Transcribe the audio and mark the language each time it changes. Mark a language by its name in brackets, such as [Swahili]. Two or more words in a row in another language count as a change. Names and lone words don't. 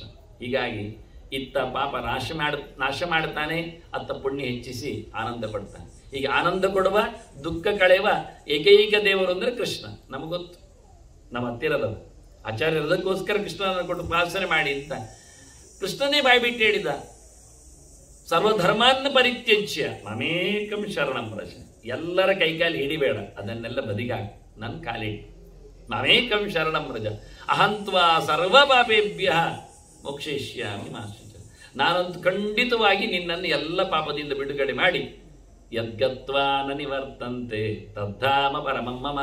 [Kannada] ಹೀಗಾಗಿ ಇತ್ತ ಪಾಪ ನಾಶ ಮಾಡ್ತಾನೆ, ಅತ್ತ ಪುಣ್ಯ ಹೆಚ್ಚಿಸಿ ಆನಂದ ಕೊಡ್ತಾನೆ. ಹೀಗೆ ಆನಂದ ಕೊಡುವ, ದುಃಖ ಕಳೆಯುವ ಏಕೈಕ ದೇವರು ಅಂದರೆ ಕೃಷ್ಣ. ನಮಗೊತ್ತು, ನಮ್ಮ ಹತ್ತಿರದವ ಆಚಾರ್ಯರದಕ್ಕೋಸ್ಕರ ಕೃಷ್ಣನನ್ನು ಕೊಟ್ಟು ಉಪಾಸನೆ ಮಾಡಿ ಅಂತ ಕೃಷ್ಣನೇ ಬಾಯ್ಬಿಟ್ಟು ಹೇಳಿದ. [Sanskrit] ಸರ್ವಧರ್ಮಾನ್ನ ಪರಿತ್ಯಜ್ಯ ಮಮೇಕಂ ಶರಣಂ ವ್ರಜ. [Kannada] ಎಲ್ಲರ ಕೈಕಾಲಿ ಹಿಡಿಬೇಡ, ಅದನ್ನೆಲ್ಲ ಬದಿಗಾಕ, ನನ್ನ ಕಾಲಿಡಿ. [Sanskrit] ಮಮೇಕಂ ಶರಣಂ ವ್ರಜ ಅಹಂತ್ವಾ ಸರ್ವ ಪಾಪೇಭ್ಯ ಮೋಕ್ಷಯಿಷ್ಯಾಮಿ ಮಾ ಶುಚ. [Kannada] ನಾನಂತೂ ಖಂಡಿತವಾಗಿ ನಿನ್ನನ್ನು ಎಲ್ಲ ಪಾಪದಿಂದ ಬಿಡುಗಡೆ ಮಾಡಿ [Sanskrit] ಯದ್ಗತ್ವಾ ನ ನಿವರ್ತಂತೆ ತದ್ಧಾಮ ಪರಮಂ ಮಮ.